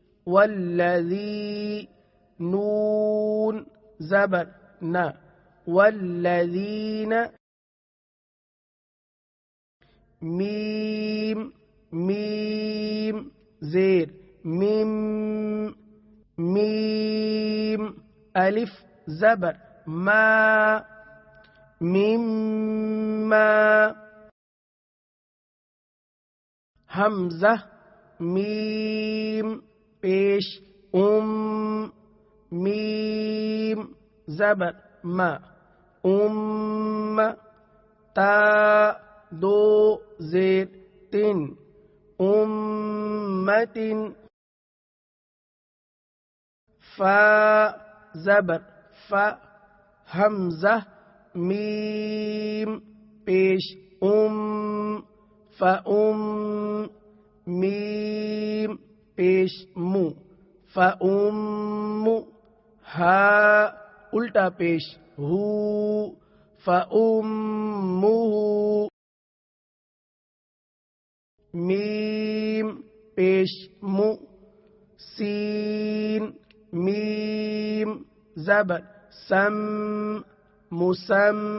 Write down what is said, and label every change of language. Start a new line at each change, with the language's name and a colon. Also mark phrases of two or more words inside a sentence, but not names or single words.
Urdu: والذی نون زبر نا والذین میم میم زیر میم میم الف زبر ما مما حمزہ میم پیش میم زبر ما تا دو زیر تن امتن فا زبر فا حمزہ میم پیش میم پیش مو فأم ہا الٹا پیش ہو فأمہ میم پیش مو سین میم زبر سم مسم